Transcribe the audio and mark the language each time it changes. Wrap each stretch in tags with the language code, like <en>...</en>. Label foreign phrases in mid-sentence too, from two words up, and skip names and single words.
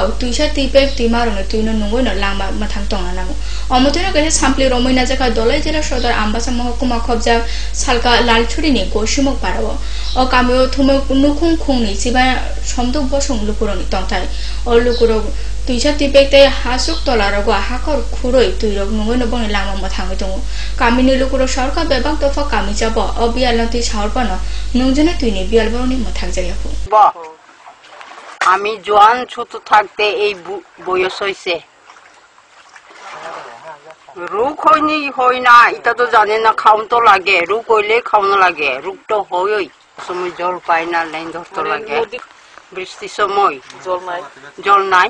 <trp>tuisha tipe timaro no tuino nungoi no lama mathang tonga namu amoteno kese sampli romoina jaka dolai jela sodar ambasa mahkuma khobja salka lalchuri ni goshimo parabo o kamyo thume nukhung khung ni siba somdok bosong lukuroni tongtai o lukuro tuisha tipekte hasuk tolarago hakor khuroi tuirok nungoi no bong lama mathang tongo kamini lukuro sarka bebak tofa kami jabo o bialnti sarpano nungjane tuini bialboroni mathang jayako</trp> <bn>ba আমি জোয়ান ছোট থাকতে এই বয়স হইছে রোগ হয়নি হয় না এটা তো জানে না খাওন তো লাগে রোগ হইলে খাওয়ানো লাগে রোগ তো হয়ই সময় জল পাই না লাইন ধরতে লাগে বৃষ্টির সময় জল নাই</bn>